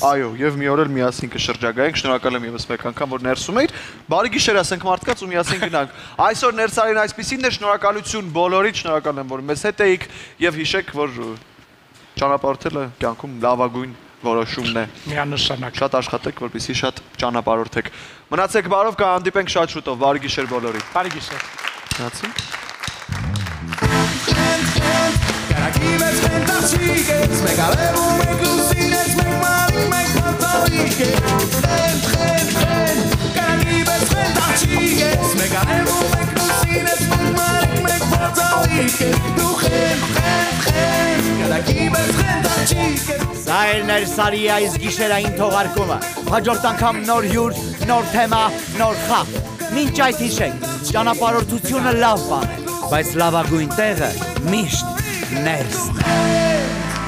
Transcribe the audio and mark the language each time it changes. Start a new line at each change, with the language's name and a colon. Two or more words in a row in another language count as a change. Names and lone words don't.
Armenian: Այո, եւ մի օր էլ միասին կշրջագայենք։ Շնորհակալ եմ եւս մեկ անգամ, որ ներսում էիր։ Բարի գիշեր ասենք մարդկանց ու միասին գնանք։ Այսօր Ներսարին այսպեսին է, շնորհակալություն բոլորիդ, շնորհակալ եմ, որ մեզ հետ էիք եւ հիշեք, որ ճանապարհորդելը կյանքում լավագույն որոշումն է։ Միանշանակ։ Շատ աշխատեք, որպեսզի շատ ճանապարհորդեք։ Մնացեք բարով, կհանդիպենք շատ շուտով։ Բարի գիշեր բոլորիդ։ Բարի գիշեր։ Մնացինք։ Caracibes, Ventachiques, Megalero, Meclusines, Mecmari, Mecmaltariques. Caracibes, Ventachiques, Megalero, Meclusines, Mecmari, Mecmaltariques. Caracibes, Ventachiques. Սա էր Ներսարի այս գիշերային թողարկումը։ Հաջորդ անգամ նոր հյուր, նոր թեմա, նոր խաղ։ Մինչ այդ հիշեք, ճանապարհորդությունը լավ բան է, բայց լավագույն տեղը միշտ ներսն է։